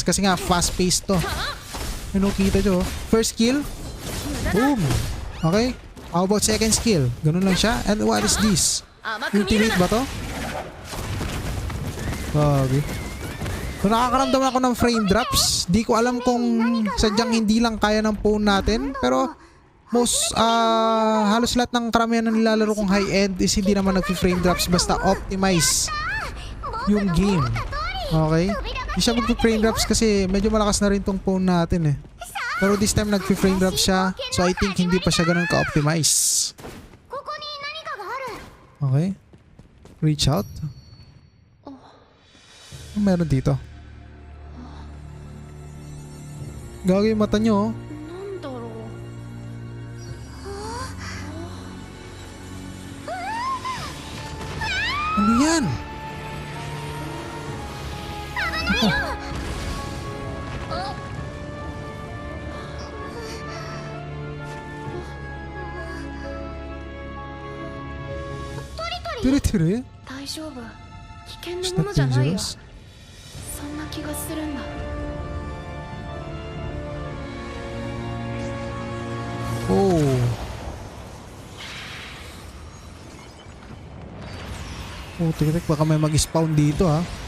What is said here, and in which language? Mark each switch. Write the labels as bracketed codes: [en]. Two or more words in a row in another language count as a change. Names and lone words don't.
[tl] Kasi nga [en] fast paced [tl] to. Ano kita nyo? [en] First skill. Boom. Okay. How about second skill? [tl] Ganun lang siya. [en] And what is this? [ja] 甘く見る [en] Ultimate [ja] な。 [tl] ba to? Okay. So nakakaramdam ako ng [en] frame drops. [tl] Di ko alam kung sadyang hindi lang kaya ng phone natin. Pero most halos lahat ng karamihan na nilalaro kong high-end is hindi naman nag- [en] frame drops. [tl] Basta optimize yung game. Okay? Hindi siya mag- [en] frame drops [tl] kasi medyo malakas na rin tong phone natin eh. Pero [en] this time [tl] nag- [en] frame drops [tl] siya. [en] So I think [tl] hindi pa siya ganun ka-optimize. [ja] ここに何かがある。 [en] Okay? Reach out. [tl] Ano meron dito? Gagawin yung mata nyo oh. [ja] なんだろう。 [tl] Ano yan? Ako. Tiri-tiri? [ja] 大丈夫。危険 [en] It's [ja] なもの [en] not [ja] じゃないよ。 [en] dangerous. [ja] そんな気がするんだ。 Oh. [tl] Oh, tik baka may mag-spawn dito ha.